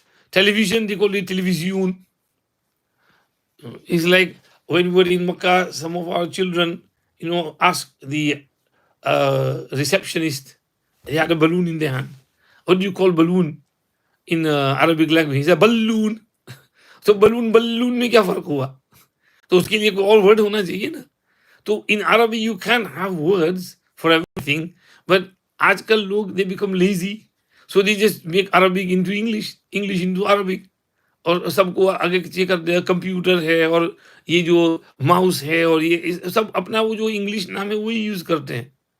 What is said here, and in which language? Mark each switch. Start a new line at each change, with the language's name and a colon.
English: Television, they called it television. It's like when we were in Makkah, some of our children, asked the receptionist, they had a balloon in their hand. What do you call balloon in Arabic language? He said balloon.
Hindi: So balloon में क्या फर्क हुआ? तो उसके लिए कोई और word होना चाहिए ना.
English: तो in Arabic you can have words for everything, but
Hindi: आजकल लोग
English: they become lazy, so they just make Arabic into English, English into Arabic.
Hindi: और सबको आगे पीछे कर दिया, कंप्यूटर है और ये जो माउस है और ये सब अपना वो जो इंग्लिश नाम है वही यूज करते हैं.